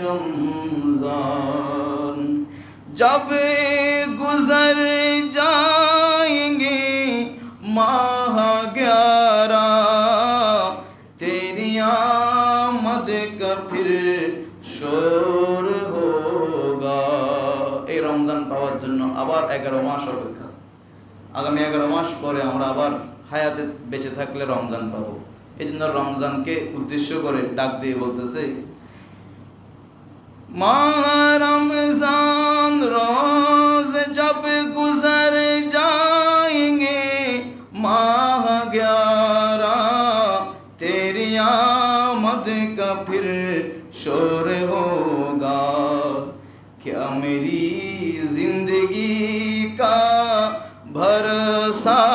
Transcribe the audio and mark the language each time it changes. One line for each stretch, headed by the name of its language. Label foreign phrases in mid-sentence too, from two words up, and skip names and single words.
Urdu: رمضان جب گزر جائیں گے ماہ 11 تیری آمد کا پھر شور ہوگا
Bangla: এই রমজান পাওয়ার জন্য আবার 11 মাস অপেক্ষা আগামী 11 মাস পরে আমরা আবার হায়াতে বেঁচে থাকলে রমজান পাবো এইজন্য রমজানকে উদ্দেশ্য করে ডাক দিয়ে বলতেছে
Urdu: ماہ رمضان روز جب گزر جائیں گے ماہ 11 تیری آمد کا پھر شور ہوگا کیا میری زندگی کا بھروسہ